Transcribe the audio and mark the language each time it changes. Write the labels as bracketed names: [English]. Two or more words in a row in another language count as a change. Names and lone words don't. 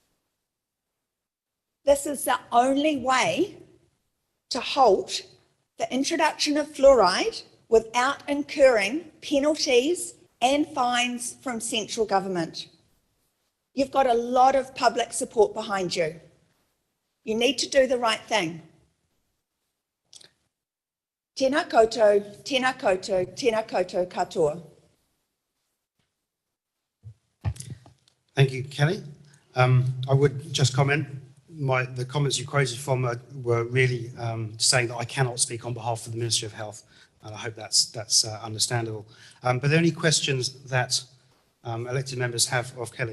[English] This is the only way to halt the introduction of fluoride without incurring penalties and fines from central government. You've got a lot of public support behind you. You need to do the right thing. [Māori] Tēnā koutou, tēnā koutou, tēnā koutou katoa. [English] Thank you, Kelly. I would just comment, the comments you quoted from were really saying that I cannot speak on behalf of the Ministry of Health, and I hope that's understandable. But are there any questions that elected members have of Kelly?